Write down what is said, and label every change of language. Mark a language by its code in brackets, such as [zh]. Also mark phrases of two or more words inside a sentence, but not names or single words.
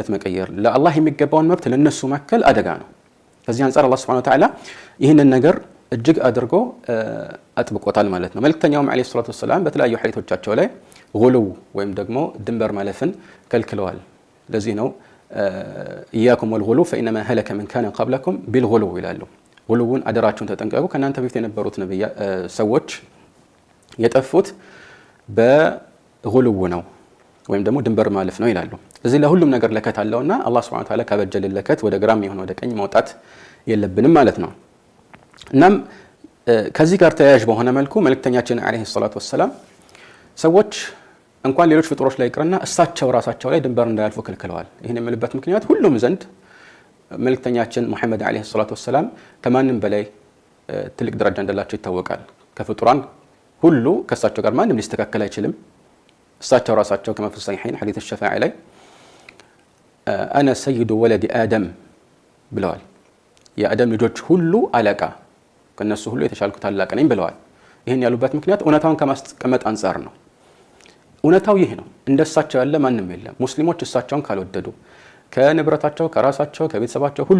[am] መቀየር ለአላህ የሚገባውን መብት ለነሱ ማከል አደጋ ነው። ከዚህ አንፃር አላህ [ar] سبحانه وتعالى [am] ይህንን ነገር እጅግ አድርጎ አጥብቆታል ማለት ነው። መልእክተኛውም [ar] عليه الصلاة والسلام [am] በተለያዩ ሐዲሶቻቸው ላይ ጉሉው ወይም ደግሞ ድንበር ማለፍን ከልክለዋል። ለዚህ ነው [ar] إياكم والغلو فإنما هلك من كان قبلكم بالغلو [am] ይላሉ። ጉሉውን አደራችሁን ተጠንቀቁ ከናንተ በፊት የነበሩት ሰዎች የጠፉት በጉሉው ነው ወይም ደግሞ ድንበር ማለፍ ነው ይላሉ። እዚህ ለሁሉም ነገር ለከት አለውና አላህ [ar] سبحانه وتعالى [am] ካበጀልን ለከት ወደ ግራም ይሁን ወደ ቀኝ መውጣት የለብንም ማለት ነው። እናም ከዚህ ጋር ተያያዥ በሆነ መልኩ መልእክተኛችን [ar] عليه الصلاة والسلام [am] ሰዎች እንኳን ሌሎች ፍጡሮች ላይ ይቅርና እሳቸው ራሳቸው ላይ ድንበር እንዳያልፉ ከልክለዋል። ይሄን የምልበት ምክንያት ሁሉም ዘንድ መልእክተኛችን መሐመድ [ar] عليه الصلاة والسلام [am] ከማንም በላይ ትልቅ ደረጃ እንዳላቸው ይታወቃል። ከፍጡራን ሁሉ ከእሳቸው ጋር ማንም ሊስተካከል አይችልም። እሳቸው ራሳቸው [ar] كما في الصحيحين حديث الشفاعة [am] ላይ [ar] أنا سيد ولد آدم [am] ብለዋል። የአደም ልጆች ሁሉ አለቃ ከነሱ ሁሉ የተሻልኩ ታላቅ ነኝ ብለዋል። ይሄን ያሉበት ምክንያት እውነታውን ከማስቀመጥ አንፃር ነው። እውነታው ይሄ ነው። እንደሳቸው ያለ ማንም የለም። ሙስሊሞች እሳቸውን ካልወደዱ ከንብረታቸው ከራሳቸው ከቤተሰባቸው ሁሉ